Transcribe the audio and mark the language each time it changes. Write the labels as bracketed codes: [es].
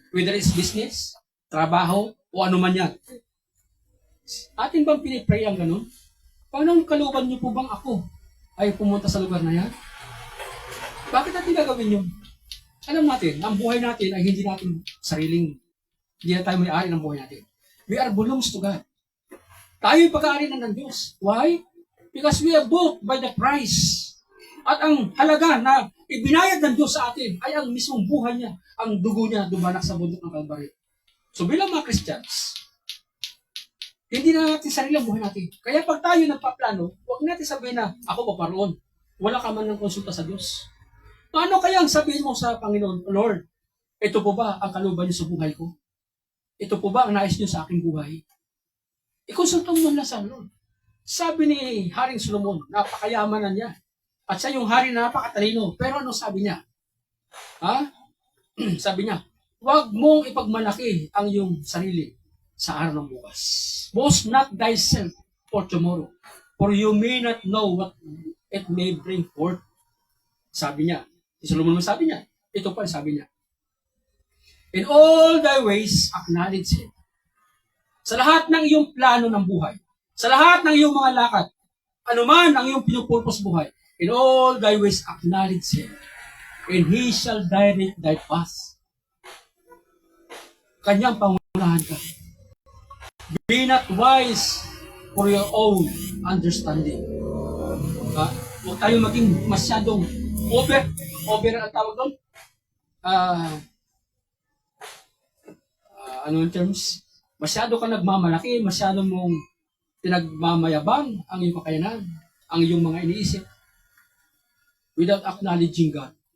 [en] Whether it's business, [tl] trabaho, o ano man yan. Atin bang pinipray ang ganun? Paano kalooban niyo po bang ako ay pumunta sa lugar na yan? Bakit natin gagawin yun? Alam natin, ang buhay natin ay hindi natin hindi na tayo may-ari ng buhay natin. [en] We are belongs to God. [tl] Tayo'y pag-aari ng Diyos. [en] Why? Because we are bought by the price. [tl] At ang halaga na ibinayad ng Diyos sa atin ay ang mismong buhay niya, ang dugo niya dumanak sa bundok ng Kalbaryo. So bilang mga Christians, hindi na natin sarili ang buhay natin. Kaya pag tayo nagpaplano, huwag natin sabihin na, ako paparoon. Wala ka man ng konsulta sa Diyos. Paano kaya ang sabihin mo sa Panginoon, Lord, Ito po ba ang kalooban niyo sa buhay ko? Ito po ba ang nais niyo sa aking buhay? Ikonsulta mo na sa Lord. Sabi ni Haring Solomon, napakayaman na niya. At siya yung hari na napakatalino. Pero ano sabi niya? Ha? Sabi niya, huwag mong ipagmalaki ang iyong sarili sa araw ng bukas. [en] Boast not thyself for tomorrow, for you may not know what it may bring forth. [tl] Sabi niya. Si Solomon sabi niya. Ito pa sabi niya. [en] In all thy ways, acknowledge Him. [tl] Sa lahat ng iyong plano ng buhay, sa lahat ng iyong mga lakad, anuman ang iyong pinupurpose buhay, [en] in all thy ways, acknowledge Him. And He shall direct thy path. [tl] Kanyang pangunahan ka. [en] Be not wise for your own understanding. [tl] Huwag tayo maging masyadong over ang tawag doon? Ano yung terms? Masyado ka nagmamalaki, masyado mong pinagmamayabang ang iyong kakayanan, ang iyong mga iniisip, [en] without acknowledging God.